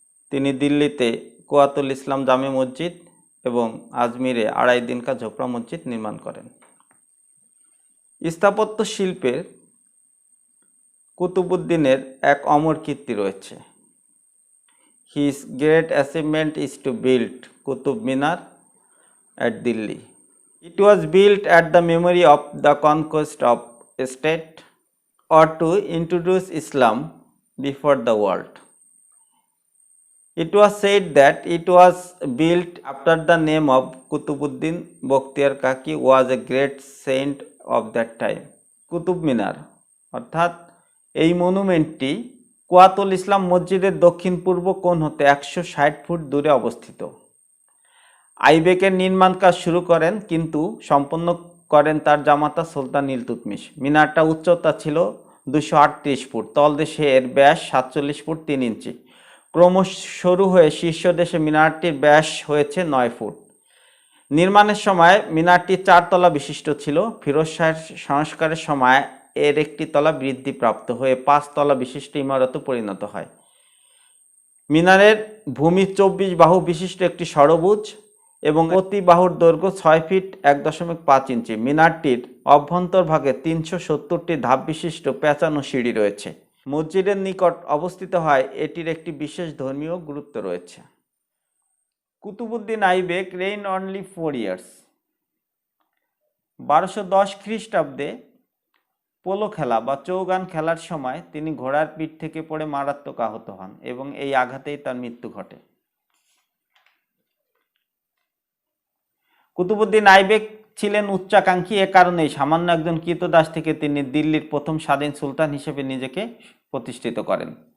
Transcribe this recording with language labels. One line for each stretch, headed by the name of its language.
Bangla: তিনি দিল্লিতে কুয়াতুল ইসলাম জামে মসজিদ এবং আজমিরে আড়াই দিনকা ঝোপড়া মসজিদ নির্মাণ করেন। স্থাপত্য শিল্পের কুতুবউদ্দিনের এক অমর কীর্তি রয়েছে।
English: His great achievement is to build Qutub Minar at Delhi. It was built at the memory of the conquest of state or to introduce Islam before the world. It was said that it was built after the name of Kutubuddin Bokhtiyar Kaki was a great saint of that time.
Bangla: Qutub Minar অর্থাৎ এই মনুমেন্টটি কুয়াতুল ইসলাম মসজিদের দক্ষিণ পূর্ব কোণ হতে 160 foot দূরে অবস্থিত। আইবেকের নির্মাণ কাজ শুরু করেন কিন্তু সম্পন্ন করেন তার জামাতা সুলতান ইলতুৎমিশ। মিনারটা উচ্চতা ছিল 238 ফুট, তলদেশে এর ব্যাস 47 ফুট 3 ইঞ্চি। ক্রমশ সরু হয়ে শীর্ষদেশে মিনারটির ব্যাস হয়েছে 9 ফুট। নির্মাণের সময় মিনারটি 4 তলা বিশিষ্ট ছিল। ফিরোজ শাহের সংস্কারের সময় এর একটি তলা বৃদ্ধিপ্রাপ্ত হয়ে 5 তলা বিশিষ্ট ইমারতে পরিণত হয়। মিনারের ভূমি 24 বাহু বিশিষ্ট একটি ষড়ভুজ এবং প্রতি বাহুর দৈর্ঘ্য 6 ফিট 1.5 ইঞ্চি। মিনারটির অভ্যন্তরভাগে 370টি ধাপ বিশিষ্ট পেঁচানো সিঁড়ি রয়েছে। মসজিদের নিকট অবস্থিত হয় এটির একটি বিশেষ ধর্মীয় গুরুত্ব রয়েছে।
English: Qutbuddin Aibak reigned only 4 years।
Bangla: 1210 খ্রিস্টাব্দে পোলো খেলা বা চৌগান খেলার সময় তিনি ঘোড়ার পিঠ থেকে পড়ে মারাত্মক আহত হন এবং এই আঘাতেই তার মৃত্যু ঘটে। কুতুবুদ্দিন আইবেক ছিলেন উচ্চাকাঙ্ক্ষী, এ কারণেই সামান্য একজন কৃতদাস থেকে তিনি দিল্লির প্রথম স্বাধীন সুলতান হিসেবে নিজেকে প্রতিষ্ঠিত করেন।